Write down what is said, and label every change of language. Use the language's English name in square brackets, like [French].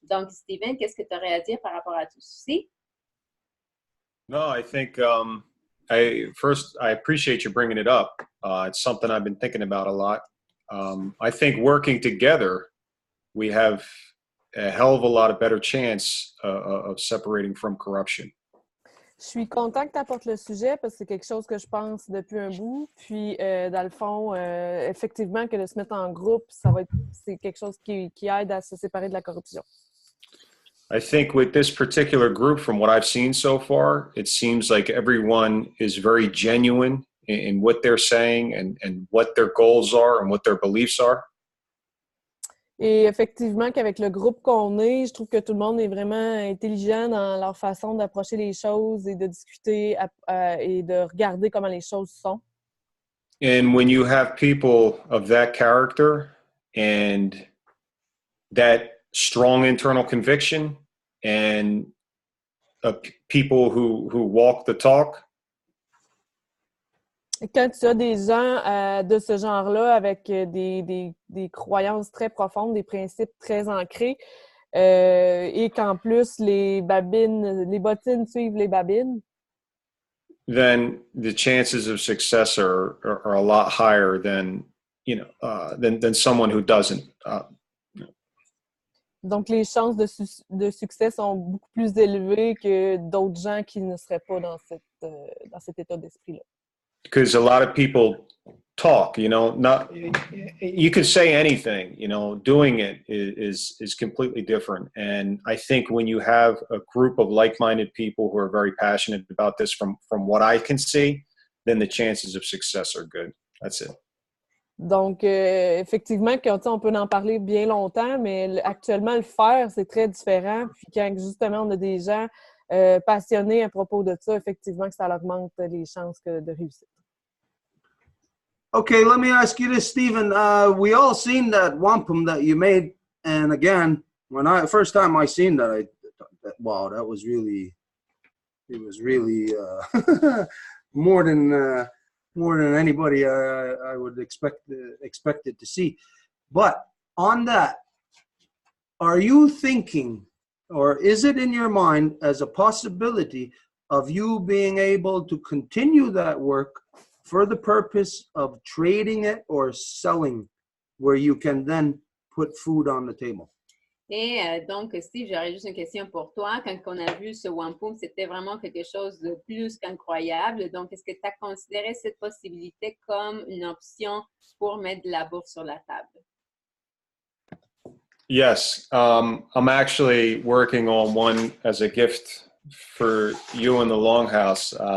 [French] Donc, Steven, qu'est-ce que tu aurais à dire par rapport à tout ceci? [English] No, I think I appreciate you bringing it up. It's something I've been thinking about a lot. I think working together, we have a hell of a lot of better chance of separating from corruption. [French] Je suis content que tu apportes le sujet parce que c'est quelque chose que je pense depuis un bout. Puis, dans le fond, effectivement, que de se mettre en groupe, c'est quelque chose qui aide à se séparer de la corruption. [English] I think with this particular group, from what I've seen so far, it seems like everyone is very genuine in what they're saying and what their goals are and what their beliefs are. [French] Et effectivement, qu'avec le groupe qu'on est, je trouve que tout le monde est vraiment intelligent dans leur façon d'approcher les choses et de discuter et de regarder comment les choses sont. [English] And when you have people of that character and that strong internal conviction and people who walk the talk, [French] quand tu as des gens de ce genre-là avec des croyances très profondes, des principes très ancrés, et qu'en plus les bottines suivent les babines, [English] then the chances of success are a lot higher than than someone who doesn't. [French] Donc les chances de succès sont beaucoup plus élevées que d'autres gens qui ne seraient pas dans cet état d'esprit-là. [English] Because a lot of people talk, not you could say anything, doing it is completely different. And I think when you have a group of like-minded people who are very passionate about this, from what I can see, then the chances of success are good. That's it. [French] Donc, effectivement, on peut en parler bien longtemps, mais actuellement, le faire, c'est très différent. Puis quand, justement, on a des gens passionnés à propos de ça, effectivement, que ça augmente les chances de réussir. [English] Okay, let me ask you this, Stephen. We all seen that wampum that you made, and again, first time I seen that, I thought, wow, that was really, it was really more than anybody I would expected to see. But on that, are you thinking, or is it in your mind as a possibility of you being able to continue that work for the purpose of trading it or selling, where you can then put food on the table? [French] Et donc, Steve, j'aurais juste une question pour toi. Quand on a vu ce wampum, c'était vraiment quelque chose de plus qu'incroyable. Donc, est-ce que tu as considéré cette possibilité comme une option pour mettre de la bouffe sur la table? [English] Yes, I'm actually working on one as a gift for you in the Longhouse.